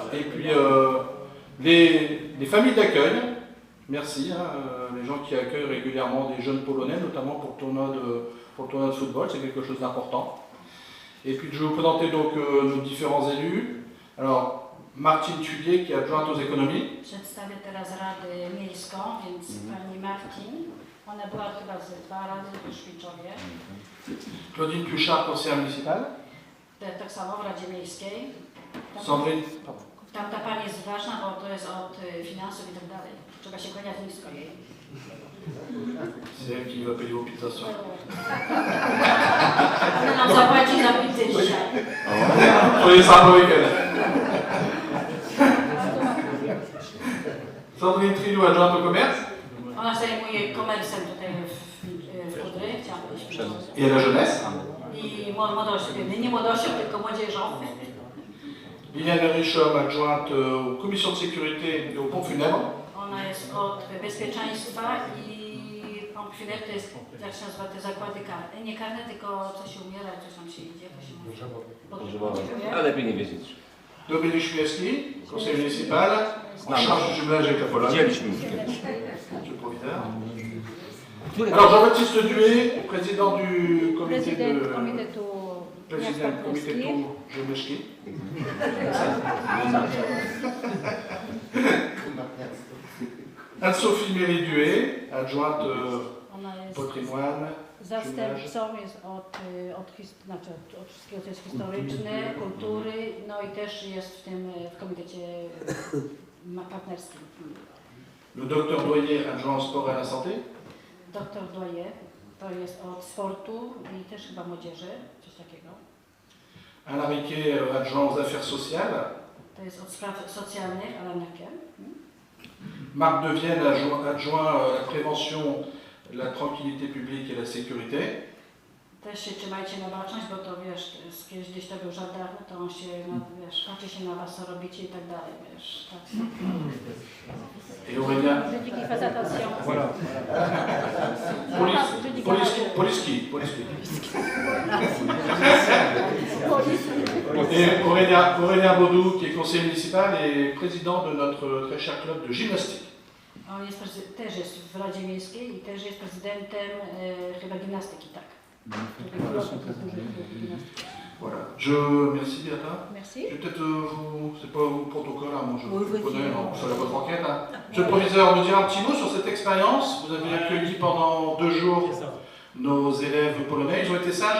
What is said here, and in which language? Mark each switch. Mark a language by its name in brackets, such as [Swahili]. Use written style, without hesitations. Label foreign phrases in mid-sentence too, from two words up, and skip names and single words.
[French] Et puis les familles d'accueil, merci, hein, les gens qui accueillent régulièrement des jeunes Polonais, notamment pour le tournoi de football, c'est quelque chose d'important. Et puis je vais vous présenter donc nos différents élus. Alors, Martine Tulier, qui est adjointe aux économies. [Polish] Przedstawię teraz Radę Miejską, więc pani Martin. Ona była chyba ze 2 razy w Szwiczowie. [French] Claudine Puchard, conseillère municipale. [Polish] Tak samo w Radzie Miejskiej. Sandrine. Tamta pani jest ważna, bo to jest od finansów i tak dalej. Trzeba się kłaniać nisko jej. [French] C'est elle qui va payer vos pizzas ce soir. [Polish] Ona nam zapłaci za pizzę dzisiaj. [French] Soyez sympa avec elle. Sandrine Trilou, adjointe au commerce. [Polish] Ona zajmuje komersem tutaj w Kudry, chciałam powiedzieć. [French] Et à la jeunesse. [Polish] I młodością, nie młodością, tylko młodzieżą. [French] Liliane Richom, adjointe aux commissions de sécurité et aux pompes funèbres. [Polish] Ona jest od bezpieczeństwa i pomp funèbre to jest, jak się nazywa, te zakłady karne. Nie karne, tylko coś się umiera, coś tam się idzie, to się mówi. Ale lepiej nie wiedzieć. [French] Dominique Chmielewski, conseiller municipal, en charge du jumelage avec la Pologne. [Polish] Widzieliśmy już kiedyś. [French] Monsieur le proviseur. Alors Jean-Baptiste Duet, président du comité de... Président du comité de Jeunesse. Anne-Sophie Méry-Duet, adjointe patrimoine. [Polish] Zastępcą jest od wszystkiego, co jest historyczne, kultury, no i też jest w komitecie partnerskim. [French] Le docteur Doyer, adjoint au sport et à la santé. [Polish] Doktor Doyer, to jest od sportu i też chyba młodzieży, coś takiego. [French] Alain Riquet, adjoint aux affaires sociales. [Polish] To jest od spraw socjalnych, Alain Riquet. [French] Marc Devienne, adjoint à la prévention, la tranquillité publique et la sécurité. [Polish] Też się trzymajcie na baczność, bo to wiesz, gdzieś to był żandarm, to on się, wiesz, patrzy się na was, co robicie i tak dalej, wiesz. Tak. [French] Et Aurélien. Voilà. Poliski. Et Aurélien Baudou, qui est conseiller municipal et président de notre très cher club de gymnastique. [Polish] On jest też jest w Radzie Miejskiej i też jest prezydentem chyba gimnastyki, tak. [French] Voilà. Merci Beata. Merci. Je vais peut-être c'est pas au protocole, hein, moi je connais, ça la votre enquête. Hein. Monsieur le proviseur, nous dire un petit mot sur cette expérience. Vous avez accueilli pendant 2 jours nos élèves polonais, ils ont été sages?